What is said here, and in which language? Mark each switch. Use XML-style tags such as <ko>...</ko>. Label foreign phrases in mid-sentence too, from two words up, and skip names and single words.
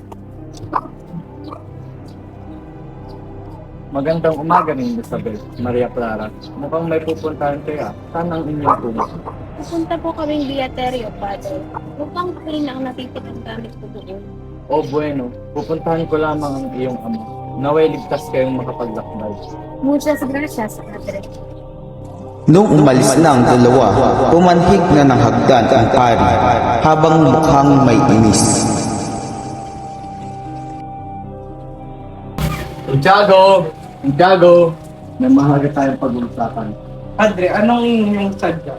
<tl>Magandang umaga rin, Isabel, Maria Clara. Mukhang may pupuntahan kaya. Saan ang inyong tulong? Pupunta po kaming Beaterio, Padre. Upang pakin ang natititang gamit ko doon. O bueno, pupuntahan ko lamang ang iyong ama. Naway ligtas kayong makapaglakbay.</tl> <es>Muchas gracias, Padre.</es> <tl>Nung umalis na ang dalawa, pumanhig na ng hagdan ang pari habang mukhang may inis. Santiago! May mahalaga tayong pag-uusapan. Padre, anong inyong sadya?</tl>